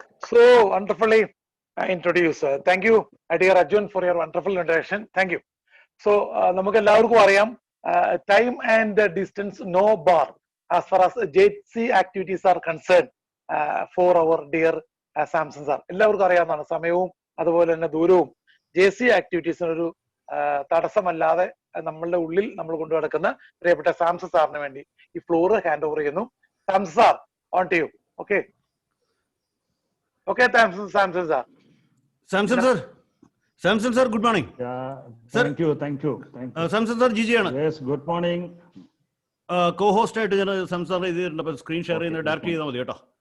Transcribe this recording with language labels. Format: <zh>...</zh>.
<en>So wonderfully introduced. Thank you, dear Arjun, for your wonderful introduction. Thank you. So,</en> <ml>നമുക്ക് എല്ലാവർക്കും അറിയാം,</ml> <en>time and distance no bar as far as JC activities are concerned for our dear Samson sir.</en> <ml>എല്ലാവർക്കും അറിയാവുന്നതാണ്, സമയവും അതുപോലെ തന്നെ ദൂരവും JC ആക്ടിവിറ്റീസിനൊരു തടസ്സമല്ലാതെ നമ്മളുടെ ഉള്ളിൽ നമ്മൾ കൊണ്ടു നടക്കുന്ന പ്രിയപ്പെട്ട സാംസൺ സാറിന് വേണ്ടി ഈ ഫ്ലോർ ഹാൻഡ് ഓവർ ചെയ്യുന്നു.</ml> <en>Samson sir, on to you. Okay okay, Samson sir. Samson sir, good morning. Yeah, Sir, thank you.</en> <ml>Samson sir, Gigi ആണ്.</ml> <en>Yes, good morning.</en> <ml>Co-host ആയിട്ട് ഞാൻ സംസാർ ചെയ്തിട്ടുണ്ട്, സ്ക്രീൻ ഷെയർ ചെയ്യുന്നത് ഡയറക്റ്റ് ചെയ്താൽ മതി കേട്ടോ.</ml>